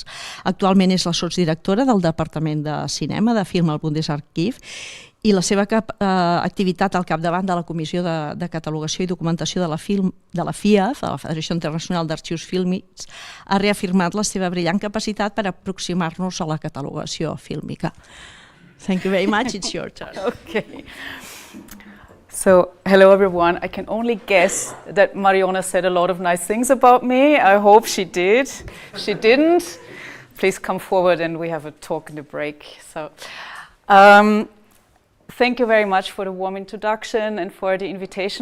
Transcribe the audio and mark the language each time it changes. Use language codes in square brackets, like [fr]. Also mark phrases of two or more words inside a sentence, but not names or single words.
[ca] Actualment és la sotsdirectora del Departament de Cinema de Film al Bundesarchiv i la seva activitat al capdavant de la Comissió de Catalogació i Documentació de la FIAF, de la Federació Internacional d'Arxius Fílmics, ha reafirmat la seva brillant capacitat per aproximar-nos a la catalogació fílmica. [en] Thank you very much. It's your turn. Okay. So, hello everyone. I can only guess that Mariona said a lot of nice things about me. I hope she did. She didn't. Please come forward and we have a talk in the break. So, thank you very much for the warm introduction and for the invitation.